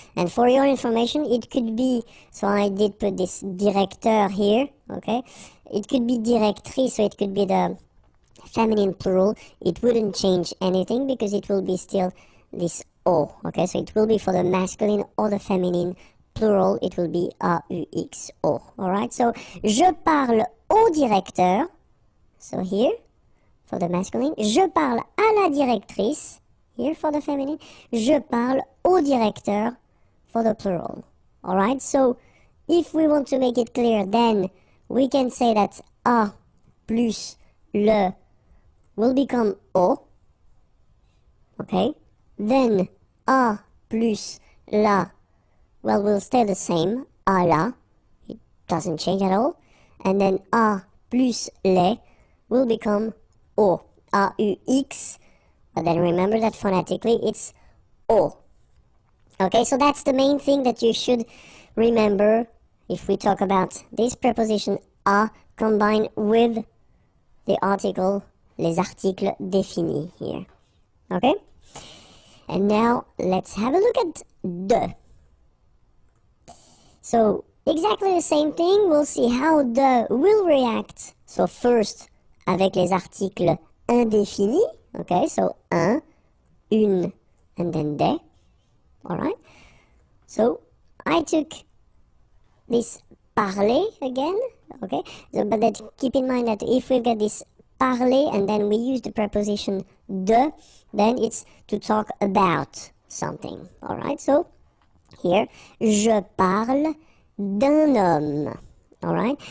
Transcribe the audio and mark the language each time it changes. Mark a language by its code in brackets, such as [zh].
[en] And for your information, it could be, so I did put this directeur here, okay, it could be directrice, so it could be the feminine plural. It wouldn't change anything because it will be still this o, okay, so it will be for the masculine or the feminine plural, it will be aux, o. [fr] Alright, so je parle au directeur, [en] so here for the masculine, [fr] je parle à la directrice, [en] here for the feminine, [fr] je parle au directeur [en] for the plural. Alright, so if we want to make it clear, then we can say that a plus le will become o, okay, then a plus la, well, will stay the same, a la, it doesn't change at all, and then a plus les will become o, aux, but then remember that phonetically it's o. Okay, so that's the main thing that you should remember if we talk about this preposition a combine with the article, [fr] les articles définis [en] here. Okay? And now let's have a look at de. So exactly the same thing, we'll see how de will react. So first, [fr] avec les articles indéfinis, [en] okay, so un, une, and then des, alright? So I took this parler again, okay, so, but that, keep in mind that if we get this parler and then we use the preposition de, then it's to talk about something, alright? So here, [fr] je parle d'un homme, alright?